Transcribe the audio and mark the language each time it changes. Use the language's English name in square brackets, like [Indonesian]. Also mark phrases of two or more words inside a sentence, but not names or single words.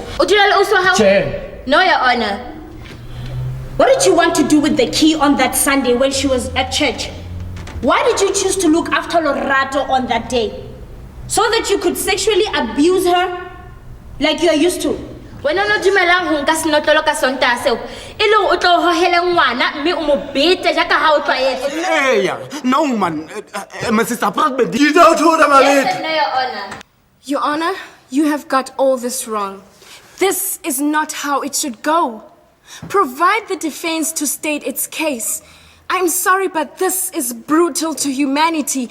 [English] Or do you also have... Chair. No, Your Honor. What did you want to do with the key on that Sunday when she was at church? Why did you choose to look after Lorato on that day? So that you could sexually abuse her like you are used to? [Southern Sotho] When no dumelang ho nka senotlolo ka sonta seo e le o tlo hohela ngwana mme o mo bete jaka ha o tlwaetse. [English] No man, my sister pregnant. You don't hold them. Yes, no, Your Honor. Your Honor, you have got all this wrong. This is not how it should go. Provide the defense to state its case. I'm sorry, but this is brutal to humanity.